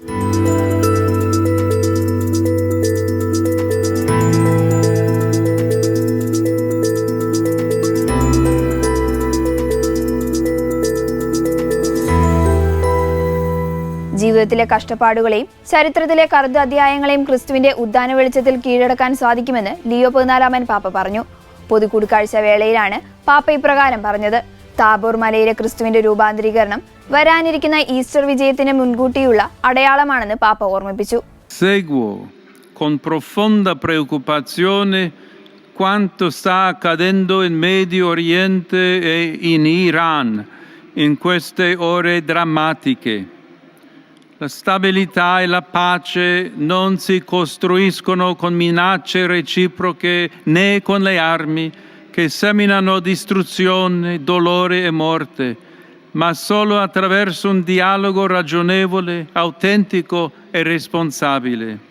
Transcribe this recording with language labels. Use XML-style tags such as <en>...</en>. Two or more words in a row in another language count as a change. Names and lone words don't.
<ml>ജീവിതത്തിലെ കഷ്ടപ്പാടുകളെയും ചരിത്രത്തിലെ കറുത്ത അധ്യായങ്ങളെയും ക്രിസ്തുവിന്റെ ഉദ്ധാന വെളിച്ചത്തിൽ കീഴടക്കാൻ സാധിക്കുമെന്ന് ലിയോ 14 പാപ്പ പറഞ്ഞു. പൊതുകൂടിക്കാഴ്ച വേളയിലാണ് പാപ്പ ഇപ്രകാരം പറഞ്ഞത്. താബോർ മലയിലെ ക്രിസ്തുവിന്റെ രൂപാന്തരീകരണം വരാനിരിക്കുന്ന ഈസ്റ്റർ വിജയത്തിന് മുൻകൂട്ടിയുള്ള അടയാളമാണെന്ന് പാപ്പ ഓർമ്മിപ്പിച്ചു.</ml> <it>Seguo con profonda preoccupazione quanto sta accadendo in Medio Oriente e in Iran in queste ore drammatiche. La stabilità e la pace non si costruiscono con minacce reciproche né con le armi che seminano distruzione, dolore e morte, ma solo attraverso un dialogo ragionevole, autentico e responsabile.</it>